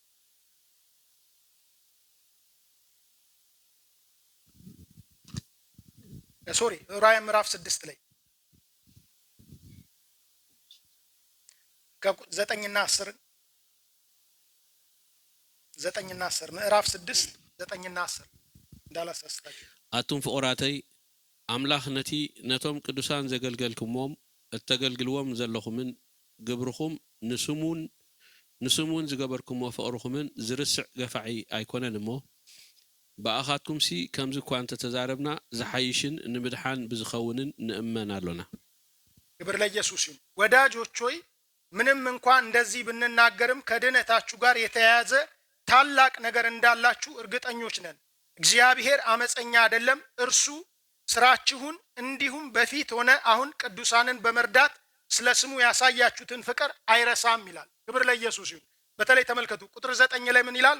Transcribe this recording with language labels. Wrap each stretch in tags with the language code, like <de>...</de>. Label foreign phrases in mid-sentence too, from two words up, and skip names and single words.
<am>ሶሪ ዕብራውያን ምዕራፍ 6 ላይ ከ9 እና 10 ምዕራፍ 6 9 እና 10 እንዳላሳስታችሁ</am> <ti>አቱም ፍቁራተይ አምላኽ ነቶም ቅዱሳን ዘገልገልክሞም እተገልግልዎም ዘለኹምን ግብርኹም ንስሙን ዝገበርክሞ ፍቅርኹምን ዝርስዕ ገፋዒ ኣይኮነን እሞ በአኻትኩም ሲ ከምዚ እኳ እንተተዛረብና ዝሓይሽን ንምድሓን ብዝኸውንን ንእመን አሎና።</ti> <am>ክብር ለኢየሱስ ይሁን። ወዳጆች ሆይ ምንም እንኳን እንደዚህ ብንናገርም ከድነታችሁ ጋር የተያያዘ ታላቅ ነገር እንዳላችሁ እርግጠኞች ነን። እግዚአብሔር አመፀኛ አይደለም። እርሱ ስራችሁን እንዲሁም በፊት ሆነ አሁን ቅዱሳንን በመርዳት ስለ ስሙ ያሳያችሁትን ፍቅር አይረሳም ይላል። ክብር ለኢየሱስ ይሁን። በተለይ ተመልከቱ ቁጥር 9 ላይ ምን ይላል?</am>